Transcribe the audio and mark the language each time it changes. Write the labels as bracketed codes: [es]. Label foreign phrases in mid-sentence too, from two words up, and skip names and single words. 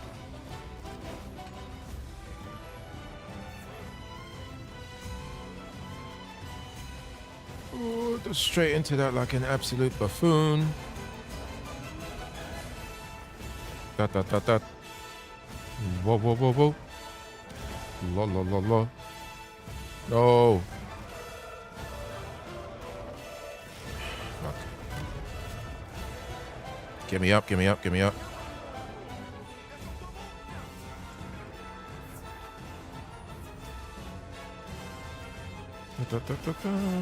[en] Oh, just straight into that like an absolute buffoon. Dot dot dot dot. Whoa whoa whoa whoa. La la la la. No. Fuck. Get me up, get me up, get me up. Da, da, da, da.